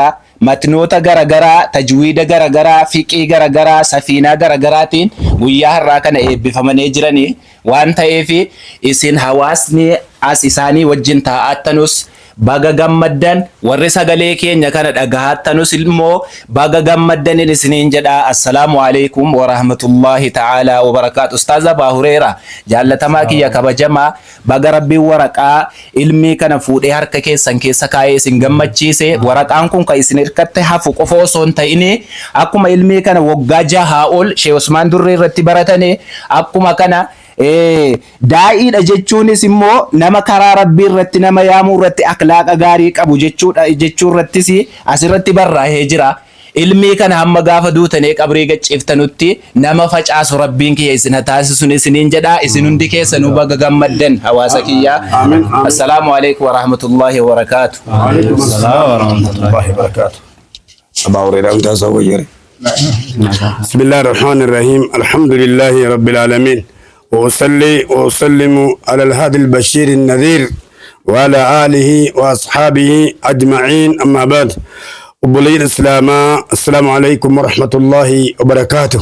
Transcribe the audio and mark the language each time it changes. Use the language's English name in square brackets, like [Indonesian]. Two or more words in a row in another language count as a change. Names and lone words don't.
[Oromo] Matnoota garagaraa, tajwiida garagaraa, fiqii garagaraa, safiinaa garagaraatiin guyyaa har'aa kana eebbifamanii jiranii waan ta'eef isin hawaasni as isaanii wajjin taa'attanus baga gammaddan warri sagalee keenya kana dhagahattanus immoo baga gammaddan isiniin jedha. [Arabic] السلام عليكم ورحمة الله تعالى وبركاته. [Oromo] Ustaaz Abaa Hureera jaallatamaa kiyya kabajamaa baga rabbiin waraqaa ilmii kana fuudhee harka keessan keessa kaa'ee isin gammachiise. Waraqaan kun kan isin hirkatte hafu qofa osoo hin ta'in akkuma ilmii kana waggaa 6 ol Shee Usmaan Durrii irratti baratane akkuma kana daa'iidha jechuunis immoo nama karaa rabbii irratti nama yaamuu irratti akhlaaqa gaarii qabu jechuudha jechuu irrattis asirratti barraa'ee jira. Ilmii kana hamma gaafa duutanii qabrii gachiiftanutti nama facaasu rabbiin kiyya isin taasisuun isiniin jedha. Isin hundi keessanuu baga gammaddan hawaasa kiyya. [Arabic] السلام عليكم ورحمة الله وبركاته. وعليكم السلام ورحمة الله وبركاته. [Oromo] Abaa Hurayraa mutaasaa wayyare. [Arabic] بسم الله الرحمن الرحيم. الحمد لله رب العالمين. وأصلي وأسلم على الهادي البشير النذير وعلى آله وأصحابه أجمعين أما بعد وبلي الإسلام السلام عليكم ورحمة الله وبركاته.